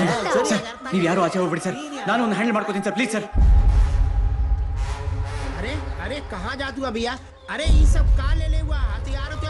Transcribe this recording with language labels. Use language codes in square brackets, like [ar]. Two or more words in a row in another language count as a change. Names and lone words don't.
[kn] ಸರ್ ನೀವು ಯಾರು ಆಚೆ ಹೋಗ್ಬಿಡಿ ಸರ್, ನಾನು ಒಂದು ಹ್ಯಾಂಡಲ್ ಮಾಡ್ಕೋತೀನಿ ಸರ್, [en] please sir. [hi] अरे अरे कहाँ जा तू भैया? अरे ये सब कहाँ ले ले हुआ हथियार हथियार?